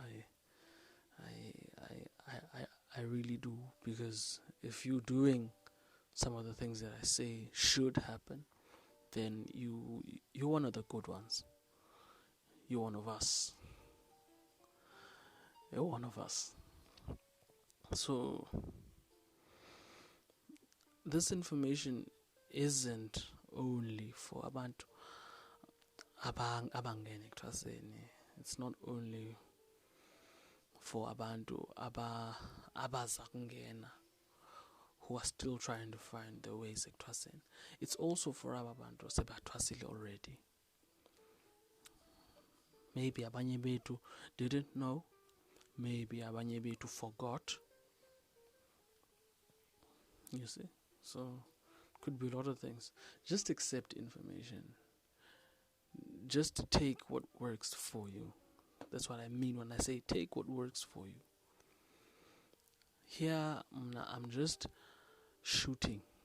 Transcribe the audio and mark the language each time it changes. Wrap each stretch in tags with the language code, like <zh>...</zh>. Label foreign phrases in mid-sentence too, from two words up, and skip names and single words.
<en>I really do, because if you're doing some of the things that I say should happen, then you're one of the good ones. You're one of us. You're one of us. So this information isn't only for</en> <zu>abantu abangena eThwaseni.</zu> <en>It's not only for</en> <zu>abantu abaza kungena,</zu> <en>who are still trying to find the ways eThwaseni. It's also for</en> <zu>abantu sebathwasile</zu> <en>already. Maybe</en> <zu>abanye bethu</zu> <en>didn't know. Maybe</en> <zu>abanye bethu</zu> <en>forgot. You see? So, could be a lot of things. Just accept information. Just take what works for you. That's what I mean when I say take what works for you. Here, I'm just shooting.</en>